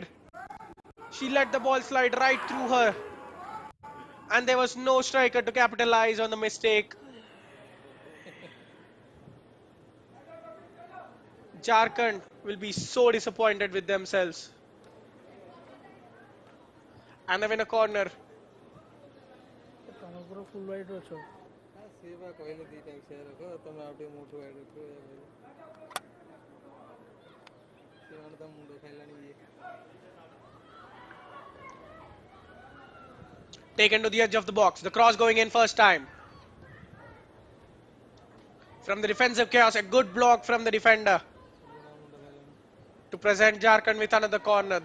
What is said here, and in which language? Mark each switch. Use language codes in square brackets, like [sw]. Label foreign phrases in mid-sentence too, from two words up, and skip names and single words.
[en] She let the ball slide right through her. And there was no striker to capitalize on the mistake. Jharkhand will be so disappointed with themselves. And they win a corner. [or] ତମେ ପୁରା [en] full white [or] ଅଛ। ସେ ବା କହିଲେ ଦୁଇଟା ବିଷୟ ରଖ ତମେ ଆଉ ଟିକେ ମୋଟୁ ହ୍ୱାଇଟ୍ ରଖିବ ସେମାନେ ତ ମୁଣ୍ଡ ଖାଇଲାଣି ଇଏ। [en] Taken to the edge of the box. The cross going in first time. From the defensive chaos, a good block from the defender to present Jharkhand with another corner.